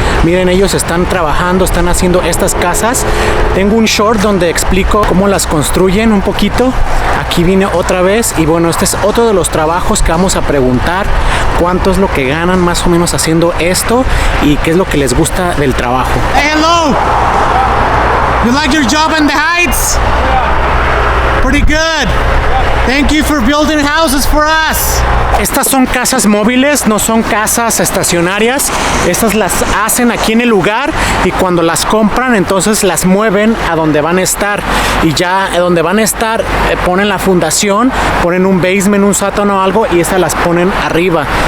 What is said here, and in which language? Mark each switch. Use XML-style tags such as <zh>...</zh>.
<es>Miren, ellos están trabajando, están haciendo estas casas. Tengo un short donde explico cómo las construyen un poquito. Aquí vine otra vez y bueno, este es otro de los trabajos que vamos a preguntar. ¿Cuánto es lo que ganan más o menos haciendo esto? Y qué es lo que les gusta del trabajo.</es> <en>Hey, hello! You like your job in the Heights? Pretty good. Thank you for building houses for us.</en> <es>Estas son casas móviles, no son casas estacionarias. Estas las hacen aquí en el lugar y cuando las compran, entonces las mueven a donde van a estar. Y ya donde van a estar, ponen la fundación, ponen un basement, un sótano o algo y estas las ponen arriba.</es>